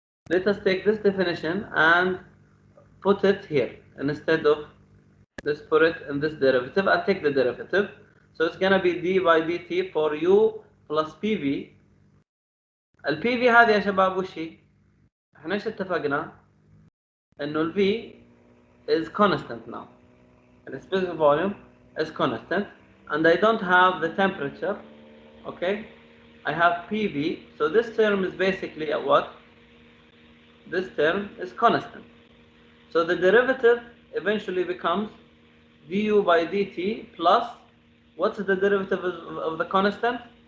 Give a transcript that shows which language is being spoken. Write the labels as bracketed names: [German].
[English] Let us take this definition and put it here instead of let's put it in this derivative and take the derivative. So it's gonna be d by dt for U plus PV. [Arabic] ال PV هذه يا شباب وش هي؟ احنا ايش اتفقنا؟ انه ال V [English] is constant now. The specific volume is constant and I don't have the temperature. Okay, I have PV, so this term is basically a what? This term is constant. So the derivative eventually becomes du by dt plus what's the derivative of the constant?